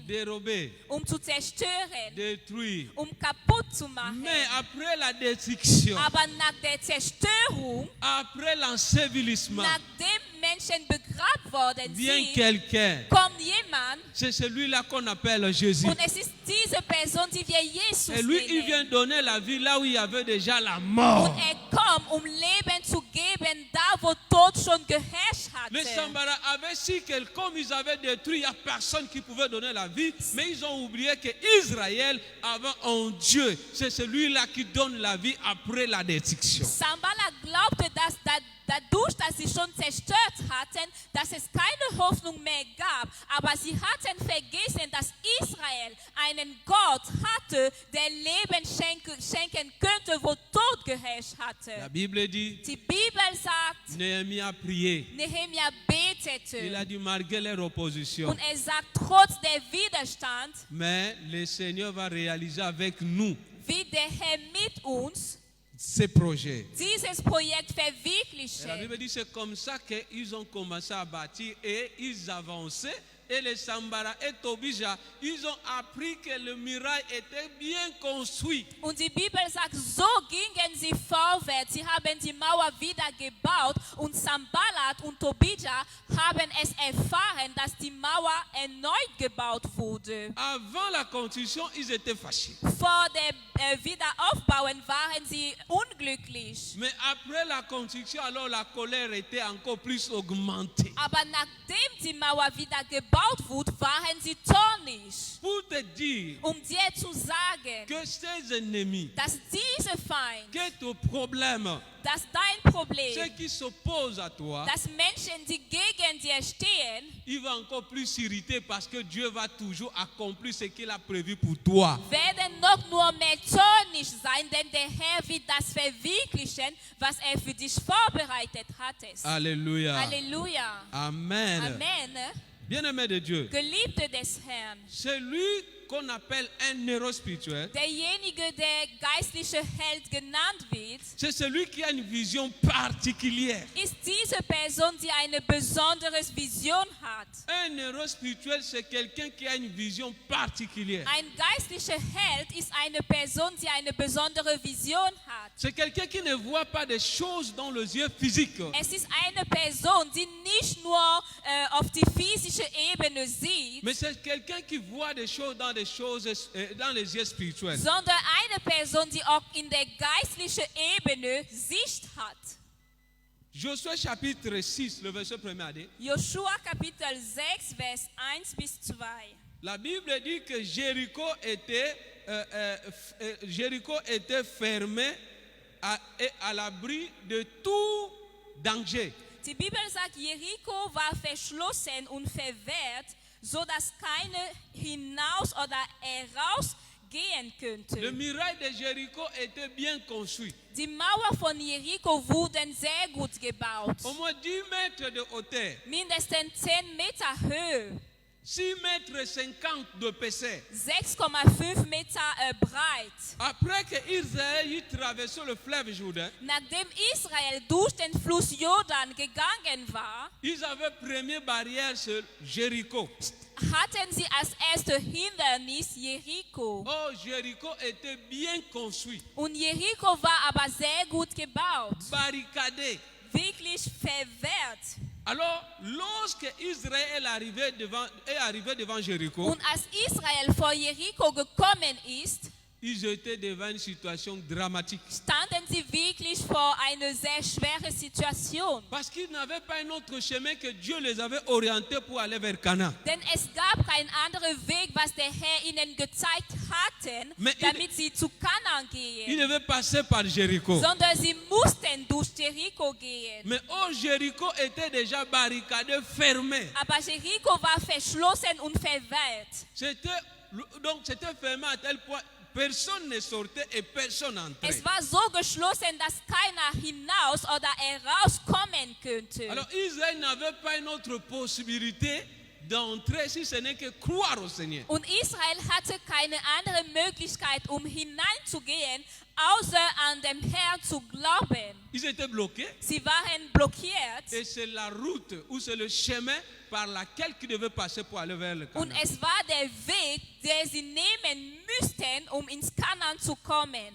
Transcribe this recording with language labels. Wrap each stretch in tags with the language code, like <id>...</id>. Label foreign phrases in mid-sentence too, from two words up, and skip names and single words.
<fr>dérober,</fr> <de>zu zerstören,</de> <fr>détruire.</fr> <de>kaputt zu machen.</de> <fr>Mais après la destruction,</fr> <de>Aber nach der Zerstörung,</de> <fr>après l'ensevelissement,</fr> <de>nachdem Menschen begraben worden</de> <fr>vient</fr> <de>sind,</de> <fr>quelqu'un.</fr> <de>kommt jemand</de> <fr>C'est celui-là qu'on appelle Jésus.</fr> <de>und es ist diese Person, die wir Jesus</de> <fr>Et lui, il vient</fr> <de>nennen.</de> <fr>donner la vie là où il y avait déjà la mort.</fr> <de>Und kommt, Leben zu geben, da wo Tod schon geherrscht</de> <fr>Les</fr> <de>hatte.</de> <fr>Sanballat avaient su que comme ils avaient détruit, il n'y a personne qui pouvait donner la vie. Mais ils ont oublié qu'Israël avait un Dieu. C'est celui-là qui donne la vie après la destruction.</fr> <de>Sanballat glaubte, dass dadurch, dass sie schon zerstört hatten, dass es keine Hoffnung mehr gab. Aber sie hatten vergessen, dass Israel einen Gott hatte, der Leben schenken könnte, wo Tod geherrscht hatte.</de> <fr>La Bible dit,</fr> <de>Die Bibel sagt,</de> <fr>Néhémie a prié.</fr> <de>Nehemia</de> <fr>Il</fr> <de>betete.</de> <fr>a dit malgré leur opposition.</fr> <de>Und sagt, trotz der Widerstand,</de> <fr>Mais le Seigneur va réaliser avec nous</fr> <de>wie der Herr mit uns</de> <fr>ces projets.</fr> <de>dieses Projekt</de> <fr>Et la</fr> <de>verwirklichen.</de> <fr>Bible dit c'est comme ça qu'ils ont commencé à bâtir et ils avançaient. Et les Sanballat et Tobija, ils ont appris que le muraille était bien construit.</fr> <de>Und die Bibel sagt, so gingen sie vorwärts. Sie haben die Mauer wieder gebaut und Sanballat und Tobija haben es erfahren, dass die Mauer erneut gebaut wurde.</de> <fr>Avant la construction, ils étaient fâchés.</fr> <de>Vor dem Wiederaufbauen waren sie unglücklich.</de> <fr>Mais après la construction, alors la colère était encore plus augmentée.</fr> <de>Aber nachdem die Mauer wieder gebaut wurde, waren sie zornig.</de> <fr>Pour te dire</fr> <de>Dir zu sagen,</de> <fr>que ces ennemis,</fr> <de>dass diese Feind,</de> <fr>que ton problème,</fr> <de>dass dein Problem,</de> <fr>ceux qui s'opposent à toi,</fr> <de>dass Menschen, die gegen dir stehen,</de> <fr>il va encore plus s'irriter parce que Dieu va toujours accomplir ce qu'il a prévu pour toi.</fr> <de>werden noch nur mehr zornig sein, denn der Herr wird das verwirklichen, was er für dich vorbereitet hat.</de> <fr>Alléluia.</fr> <de>Halleluja.</de> <fr>Amen.</fr> <de>Amen.</de> <fr>Bien-aimé de Dieu,</fr> <de>Geliebte des Herrn,</de> <fr>c'est lui qu'on appelle un héros spirituel.</fr> <de>derjenige, der geistliche Held genannt wird,</de> <fr>C'est celui qui a une vision particulière.</fr> <de>ist diese Person, die eine besondere Vision hat.</de> <fr>Un héros spirituel, c'est quelqu'un qui a une vision particulière.</fr> <de>Ein geistlicher Held ist eine Person, die eine besondere Vision hat.</de> <fr>C'est quelqu'un qui ne voit pas des choses dans les yeux physiques.</fr> <de>Es ist eine Person, die nicht nur auf die physische Ebene sieht,</de> <fr>Mais c'est quelqu'un qui voit des choses dans les yeux spirituels.</fr> <de>sondern eine Person, die auch in der geistlichen Ebene Sicht hat.</de> <fr>Josué chapitre 6, le verset 1er à dire.</fr> <de>Joshua Kapitel 6, Vers 1 bis 2.</de> <fr>La Bible dit que Jéricho était fermé et à l'abri de tout danger.</fr> <de>Die Bibel sagt, Jericho war verschlossen und verwehrt, sodass keiner hinaus oder herausgehen</de> <fr>Le</fr> <de>könnte.</de> <fr>muraille de Jéricho était bien construit.</fr> <de>Die Mauer von Jericho wurden sehr gut gebaut.</de> <fr>Au moins 10 mètres de hauteur,</fr> <de>Mindestens 10 Meter Höhe,</de> <fr>6 mètres 50 d'épaisseur.</fr> <de>6,5 Meter breit.</de> <fr>Après que Israël y traversait le fleuve Jourdain,</fr> <de>Nachdem Israel durch den Fluss Jordan gegangen war,</de> <fr>ils avaient première barrière sur Jéricho.</fr> <de>hatten sie als erstes Hindernis Jericho.</de> <fr>Oh, Jéricho était bien construit,</fr> <de>Und Jericho war aber sehr gut gebaut,</de> <fr>barricadé.</fr> <de>wirklich verwehrt.</de> <fr>Alors, lorsque Israël est arrivé devant Jéricho,</fr> <de>Und als Israel vor Jericho gekommen ist,</de> <fr>ils étaient devant une situation dramatique.</fr> <de>standen sie wirklich vor einer sehr schweren Situation.</de> <fr>Parce qu'ils n'avaient pas un autre chemin que Dieu les avait orientés pour aller vers Canaan.</fr> <de>Denn es gab keinen anderen Weg, was der Herr ihnen gezeigt hatten,</de> <fr>Mais</fr> <de>damit sie zu Kanaan</de> <fr>Ils</fr> <de>gehen,</de> <fr>devaient passer par Jéricho.</fr> <de>sondern sie mussten durch Jericho gehen.</de> <fr>Mais oh, Jéricho était déjà barricadé, fermé.</fr> <de>Aber Jericho war verschlossen und verwehrt.</de> <fr>C'était fermé à tel point personne ne sortait et personne n'entrait.</fr> <de>Es war so geschlossen, dass keiner hinaus oder herauskommen könnte.</de> <fr>Alors Israël n'avait pas une autre possibilité d'entrer si ce n'est que croire au Seigneur.</fr> <de>Und Israel hatte keine andere Möglichkeit, hineinzugehen, außer an den Herrn zu glauben.</de> <fr>Ils étaient bloqués</fr> <de>Sie waren blockiert</de> <fr>et c'est la route ou c'est le chemin par laquelle ils devaient passer pour aller vers le</fr> <de>und</de> <fr>Canaan.</fr> <de>es war der Weg, den sie nehmen müssten, ins Kanaan zu kommen.</de>